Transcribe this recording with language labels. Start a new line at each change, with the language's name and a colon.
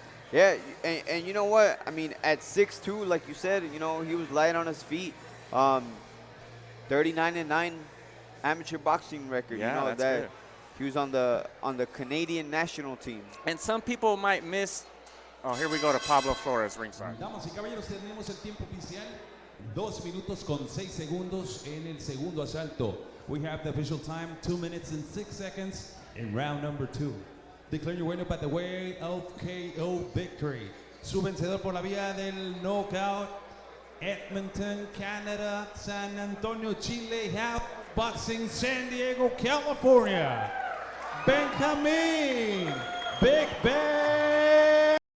English: Yeah, and you know what? I mean, at 6'2", like you said, you know, he was light on his feet. 39-9 amateur boxing record. Yeah, you know, that's that good. He was on the Canadian national team. And some people might miss. Oh, here we go to Pablo Flores ringside.
Spanish: Damas y caballeros, tenemos el tiempo oficial. 2 minutos con 6 segundos en el segundo asalto.
English: We have the official time, 2 minutes and 6 seconds in round number 2. Declare your winner by the way of KO victory.
Spanish: Su vencedor por la vía del knockout, Edmonton, Canada, San Antonio, Chile, Half Boxing, San Diego, California, Benjamin Big Ben.